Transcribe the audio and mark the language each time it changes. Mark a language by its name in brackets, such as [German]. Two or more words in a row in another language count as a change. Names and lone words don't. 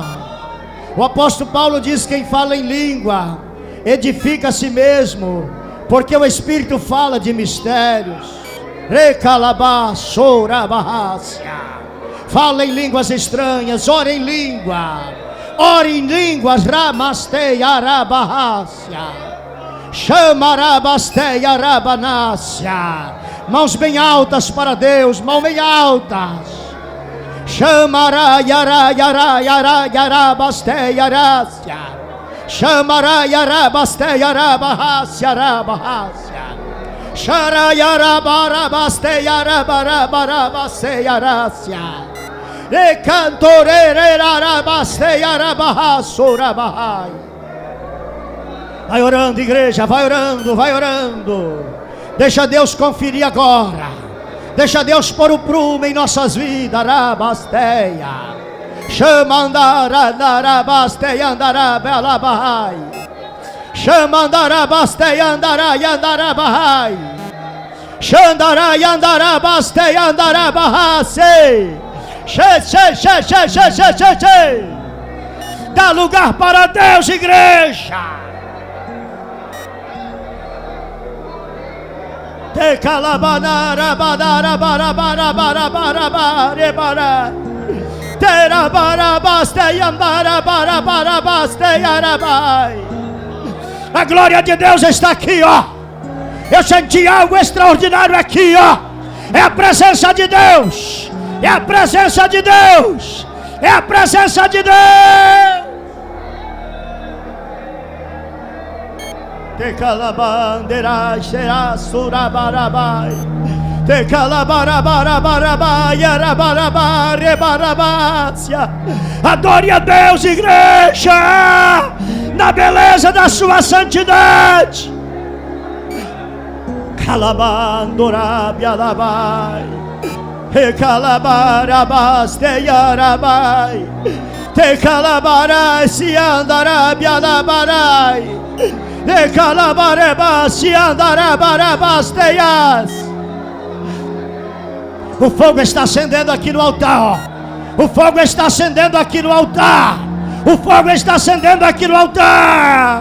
[Portuguese] O apóstolo Paulo diz: quem fala em língua edifica a si mesmo, porque o Espírito fala de mistérios. Recalabá, sourabahácia. Fala em línguas estranhas, ore em língua. Ore em línguas, ramasteia, arabahácia. Chamarabasteia, arabanácia. Mãos bem altas para Deus, mãos bem altas. Chamará, yará, yará, yará, yarabasteia, arácia. Chamará, yarabasteia, arabahácia, arabahácia. Xarayarabarabasteia, arabarabasteia, arácia. Recantorererabasteia, arabahaçorabahai. Vai orando, igreja, vai orando, vai orando. Deixa Deus conferir agora. Deixa Deus pôr o prumo em nossas vidas. Rabasteia. Chama andarabasteia, andarabelabahai. Chama andarabasteia, andarabahai. Xandarai, andarabasteia, andarabahai. Dá lugar para Deus, igreja. Te calabanara, badara, bara, bara, bara, bara, bara, bara. A glória de Deus está aqui, ó. Eu senti algo extraordinário aqui, ó. É a presença de Deus. É a presença de Deus. É a presença de Deus. Te calabanderai será surabarabai. Te calabarabarabai arabarabai rebarabacia. Adore a Deus, igreja, na beleza da sua santidade. Calabandorabialabai. Te calabarabas te yarabai. Te calabarai se andarabialabarai. Te calabarebas se andarabarabas teias. O fogo está acendendo aqui no altar. O fogo está acendendo aqui no altar. O fogo está acendendo aqui no altar.